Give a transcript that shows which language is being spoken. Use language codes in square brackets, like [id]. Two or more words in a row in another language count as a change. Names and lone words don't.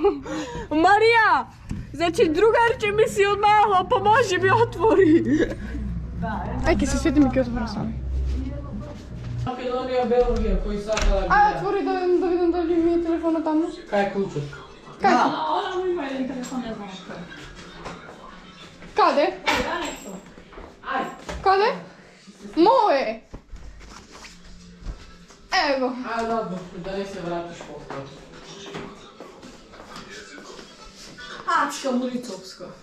[mk] Марија! Значи, другарче ми си одмахла, поможи ми отвори. Ај, ке се сетим и ке отворам сами. Македонија, Белгија, кој сака да гледа. Ај, отвори да видам дали ми е телефонот таму. Кај е клучот? Кај? [sr] Ona mu ima jedan telefon, ne znam što. [mk] Каде? Каде? [sr] Моје! Ево. [mk] Ај, ладно, да не се вратиш после. Ачка Мурицовска.